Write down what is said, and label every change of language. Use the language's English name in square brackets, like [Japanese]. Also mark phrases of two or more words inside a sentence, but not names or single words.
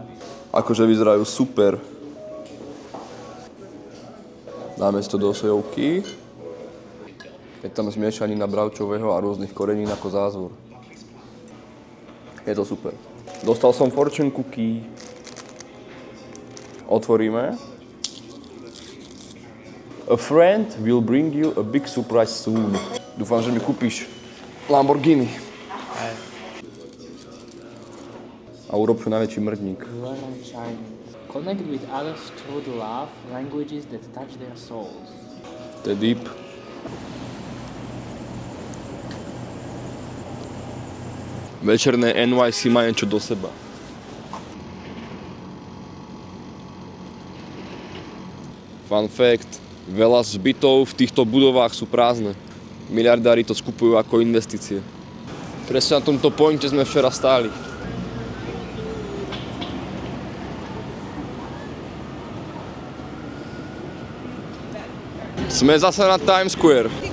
[Slovak] Akože vyzerajú super. Dáme si to do sojovky. Je tam zmiešanina bravčového a rôznych korenín ako zázvor. Je to super. Dostal som [English] fortune cookie. [Slovak] Otvoríme. [English] A friend will bring you a big surprise soon. [Slovak] Dúfam, že mi kúpiš Lamborghini. A urob čo najväčší mrdník. [English] Learn China. Connect with others through the love languages that touch their souls. [Slovak] To je deep. Večerné NYC má niečo do seba. [English] Fun fact, [Slovak] Veľa z bytov v týchto budovách sú prázdne. Miliardári to skupujú ako investície. Presne na tomto pointe sme včera stáli. Sme zase na Times Square.